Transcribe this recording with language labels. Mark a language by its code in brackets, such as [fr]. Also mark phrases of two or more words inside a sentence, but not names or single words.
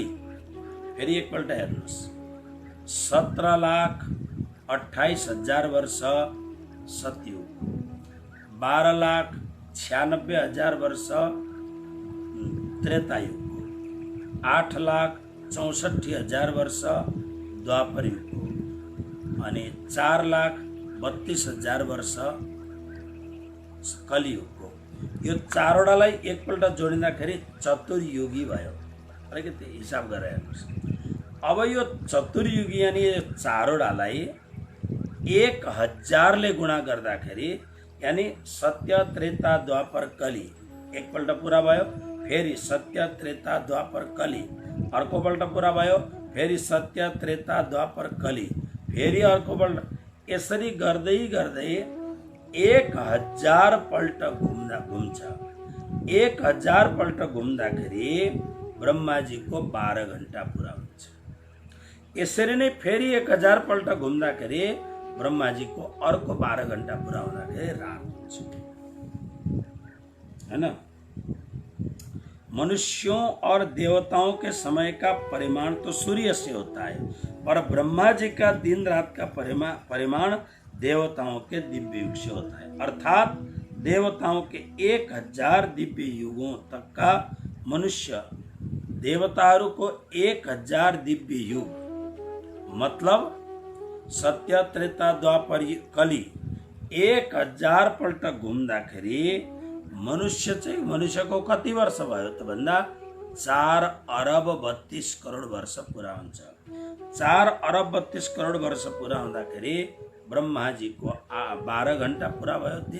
[ne] फेरि एकपल्ट हेर्नुहोस्, 17,28,000 वर्ष सत्ययुग, 12,96,000 वर्ष त्रेतायुग, 8,64,000 वर्ष द्वापरयुग अनि 4,32,000 वर्ष कलियुगको। यो चारवटालाई एकपल्ट जोडिँदाखेरि चतुर्युगी भयो। अलिकति हिसाब गरेर हेर्नुहोस्। अब यो चतुर्युगी यानी चारवटालाई 1,000 ले गुणा गर्दाखेरि यानी सत्य, त्रेता, द्वापर, कली एकपल्ट पुरा भयो, फेरि सत्य, त्रेता, द्वापर, कली अर्कोपल्ट पुरा भयो, फेरि सत्य, त्रेता, द्वापर, कली फेरि अर्कोपल्ट, यसरी गर्दै गर्दै 1,000 पल्ट घुम्छ। 1,000 पल्ट घुम्दाखेरि ब्रह्माजीको 12 घण्टा पुरा हुन्छ। यसरी नै फेरि 1,000 पल्ट घुम्दाखेरि ब्रह्माजीको अर्को 12 घण्टा पुरा हुँदाखेरि रात हुन्छ, है ना। [hi] मनुष्यों और देवताओं के समय का परिमाण तो सूर्य से होता है, पर ब्रह्मा जी का दिन रात का परिमाण देवताओं के दिव्य युग से होता है। अर्थात देवताओं के 1,000 दिव्य युगों तक का मनुष्य, [ne] देवताओं को 1,000 दिव्य युग मतलब सत्य, त्रेता, द्वापर, कली 1,000 पल्ट घुम्दाखेरि मनुष्यको कति वर्ष भयो त भन्दा 4,32 करोड वर्ष पुरा हुन्छ। 4,32 करोड वर्ष पुरा हुँदाखेरि ब्रह्माजीको 12 घण्टा पुरा भयो दिन।